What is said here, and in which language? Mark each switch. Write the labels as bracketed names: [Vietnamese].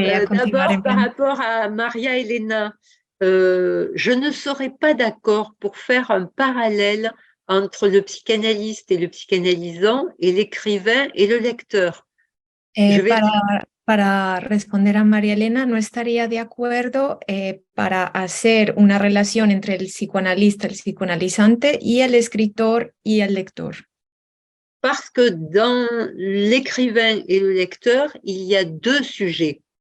[French] D'abord, par rapport à Maria Elena, je ne serais pas d'accord pour faire un parallèle entre le psychanalyste et le psychanalysant et l'écrivain et le lecteur. [Spanish] Para responder a María Elena, no estaría de acuerdo para hacer una relación entre el psicoanalista, el psicoanalizante y el escritor y el lector. [French] Parce que dans l'écrivain et le lecteur, il y a deux sujets.